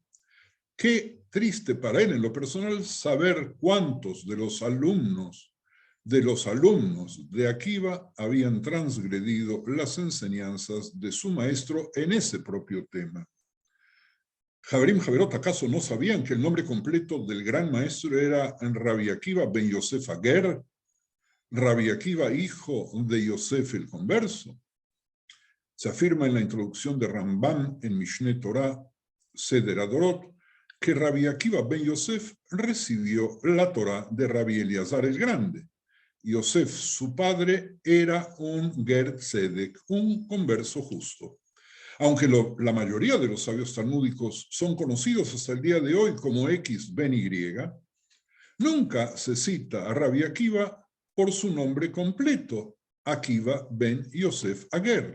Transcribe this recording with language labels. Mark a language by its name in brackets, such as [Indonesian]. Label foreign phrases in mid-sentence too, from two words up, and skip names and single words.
[Spanish] Qué triste para él en lo personal saber cuántos de los alumnos de Akiva habían transgredido las enseñanzas de su maestro en ese propio tema. [Hebrew] חברים חברות, [Spanish] ¿acaso no sabían que el nombre completo del gran maestro era Rabbi Akiva ben Yosef Ager? Rabbi Akiva, hijo de Yosef el converso. Se afirma en la introducción de Rambam en Mishneh Torah, Seder Adorot, que Rabbi Akiva ben Yosef recibió la Torah de Rabbi Eliezer el Grande. Yosef, su padre, era un [Hebrew] גר צדק, [Spanish] un converso justo. Aunque la mayoría de los sabios talmúdicos son conocidos hasta el día de hoy como X ben Y, nunca se cita a Rabbi Akiva por su nombre completo, Akiva ben Yosef Ager.